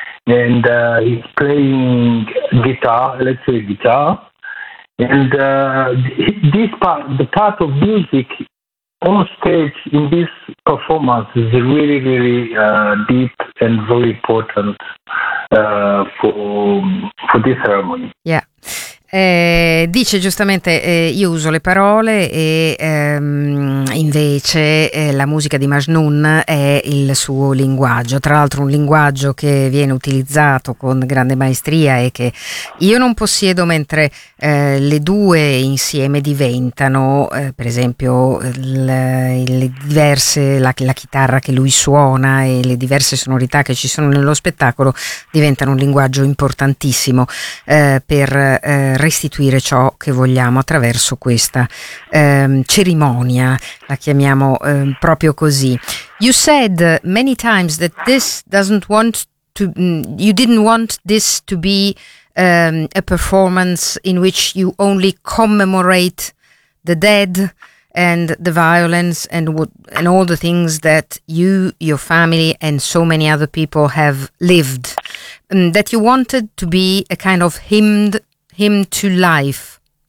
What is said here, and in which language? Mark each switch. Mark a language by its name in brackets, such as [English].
[English] And he's playing guitar, electric guitar. And this part, the part of music on stage in this performance, is really, really deep and very important for this ceremony. Yeah. [Italian] Dice giustamente io uso le parole e invece la musica di Majnun è il suo linguaggio, tra l'altro un linguaggio che viene utilizzato con grande maestria e che io non possiedo, mentre le due insieme diventano per esempio la chitarra che lui suona e le diverse sonorità che ci sono nello spettacolo diventano un linguaggio importantissimo per restituire ciò che vogliamo attraverso questa cerimonia, la chiamiamo proprio così. [English] You said many times that this doesn't want to, you didn't want this to be a performance in which you only commemorate the dead and the violence and all the things that you, your family and so many other people have lived, that you wanted to be a kind of hymn to life,